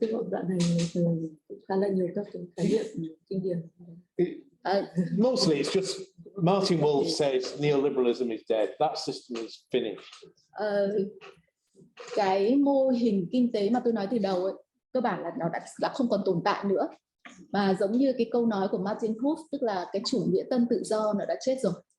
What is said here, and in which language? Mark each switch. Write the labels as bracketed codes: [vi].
[vi] Đoạn này khá là nhiều các khái niệm kinh điển. [en] Mostly it's just Martin Wolf says neoliberalism is dead. That system is finished. [vi] Cái mô hình kinh tế mà tôi nói từ đầu ấy, cơ bản là nó đã không còn tồn tại nữa. Mà giống như cái câu nói của Martin Wolf, tức là cái chủ nghĩa tân tự do nó đã chết rồi.